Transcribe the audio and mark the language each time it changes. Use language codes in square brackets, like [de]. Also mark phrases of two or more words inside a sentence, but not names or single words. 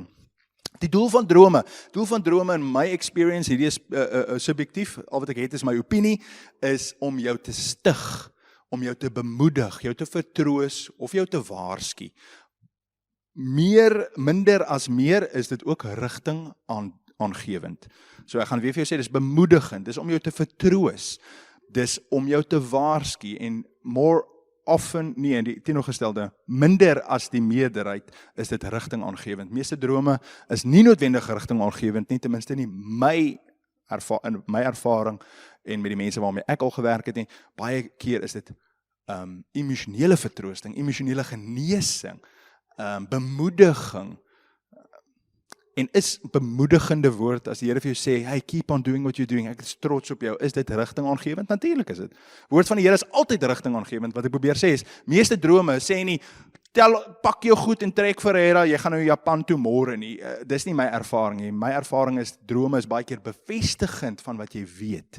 [af] Die doel van drome in [en] my experience, [af] hierdie is subjektief, al wat ek het is my opinie, is om jou te stig, om jou te bemoedig, jou te vertroos of jou te waarsku. Minder as meer is dit ook rigting aangewend. So ek gaan weer vir jou sê, dis bemoedigend, dis om jou te vertroos, dis om jou te waarsku en [en] more often, [af] nee, die teenoorgestelde, minder as die meerderheid is dit rigting aangewend. Meeste drome is nie noodwendig rigting aangewend nie, ten minste nie in my ervaring en met die mense waarmee ek al gewerk het nie, baie keer is dit emosionele vertroosting, emosionele genesing, bemoediging, en is bemoedigende woord as die Here vir jou sê, [en] hey, keep on doing what you're doing, [af] ek is trots op jou, is dit rigting aangewend? Natuurlik is dit. Woord van die Here is altyd rigting aangewend. Wat ek probeer sê is, meeste drome sê nie, pak jou goed en trek Ferreira, jy gaan nou Japan toe môre nie. Dis nie my ervaring nie. My ervaring is, drome is baie keer bevestigend van wat jy weet.